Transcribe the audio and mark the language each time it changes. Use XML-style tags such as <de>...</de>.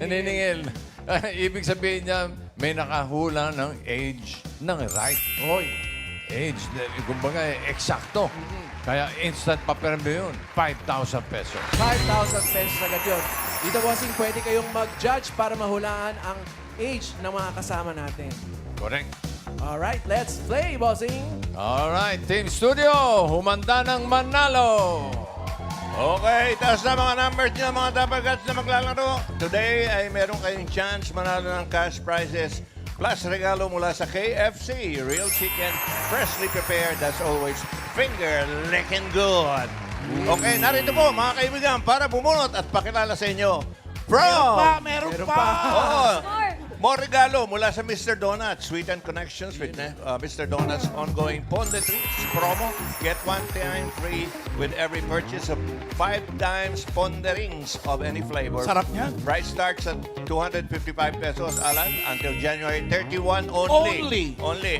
<tl>Naniningil. Ibig sabihin niya, may nakahula ng age ng right. Hoy, Age, kumbaga, eksakto. Kaya instant papremyo yun, 5,000 pesos. 5,000 pesos agad yun. Dito, bossing, pwede kayong mag-judge para mahulaan ang age ng mga kasama natin.</tl> <en>Correct. Alright, let's play, bossing.</en> <tl>Alright, Team Studio, humanda ng manalo. Okay, taas na mga numbers niyo, mga Dabbercats na maglalaro. Today ay meron kayong chance manalo ng cash prizes plus regalo mula sa KFC.</tl> <en>Real chicken, freshly prepared, as always, finger licking good.</en> <tl>Okay, narito po mga kaibigan para bumunot at pakilala sa inyo. Meron pa! Oo. More regalo mula sa Mr. Donuts.</tl> <en>Sweet and Connections with Mr. Donuts ongoing Ponde Treats promo. Get one time free with every purchase of 5 times Ponde Rings of any flavor.</en> <tl>Sarap niyan.</tl> <en>Price starts at 255 pesos, Alan, until January 31 only. Only.</en>